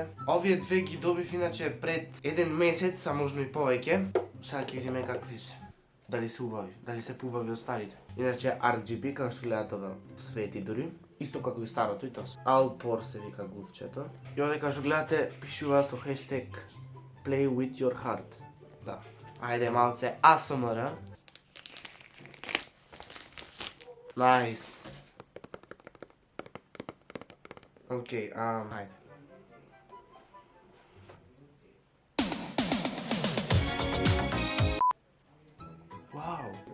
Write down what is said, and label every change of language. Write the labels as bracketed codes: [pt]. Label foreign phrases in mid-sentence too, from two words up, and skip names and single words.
[mk] Овие две ги добив иначе пред еден месец, а можно и повеќе. Сега ќе видиме какви се. Дали се убави, дали се поубави од старите. Иначе RGB, како што гледате ова свети дури. Исто како и старото и тоа. Alpor се вика глувчето. И овде како што гледате пишува со хештег [en] Play with your heart. [mk] Да. Ајде малце ASMR. Nice. Океј, ајде. Вау.